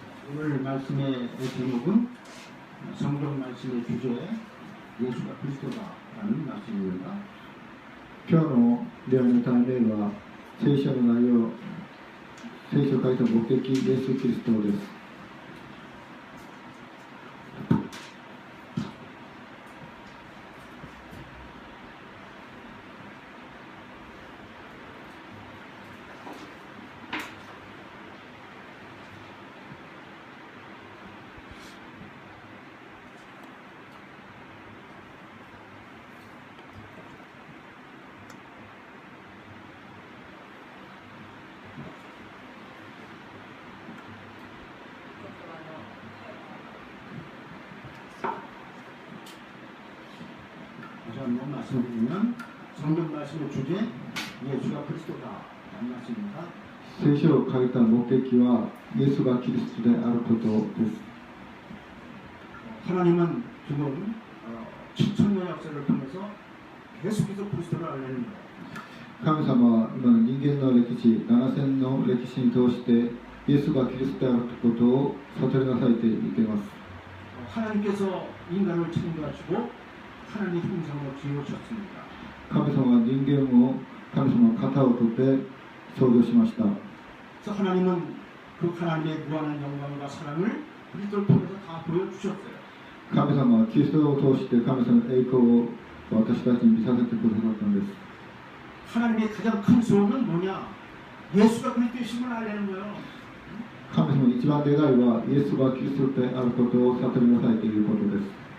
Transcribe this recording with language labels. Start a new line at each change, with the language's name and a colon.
Korean: 오늘 말씀의 제목은 성경 말씀의 주제 예수가 그리스도다라는 말씀입니다.
Japanese: 今日の礼拝の題名は聖書の内容、聖書を書いた目的、イエス・キリストです。
Korean: 한번 말씀드리면 성경 말씀의 주제 예수가 그리스도다라는 말씀입니다.
Japanese: 聖書を書いた目的はイエスがキリストであることです。
Korean: 하나님은 지금 7천년의 역사를 통해서 계속해서 그리스도를 알리는 거예요.
Japanese: 神様は今の人間の歴史、7000の歴史に通してイエスがキリストであることを悟りなさいと言っています。
Korean: 하나님께서 인간을 창조하시고 하나님의 형상으로 지으셨습니다.
Japanese: 神様は人間を神様の型をとって創造しました。
Korean: 그래서 하나님은 그 하나님의 무한한 영광과 사랑을 그리스도를 통해서 다 보여주셨어요.
Japanese: 神様はキリストを通して神様の栄光を私たちに見させてくださったんです。
Korean: 하나님의 가장 큰 소원은 뭐냐? 예수가 그리스도이심을 알리는 거예요.
Japanese: 神様の一番願いはイエスがキリストであることを悟りなさいということです。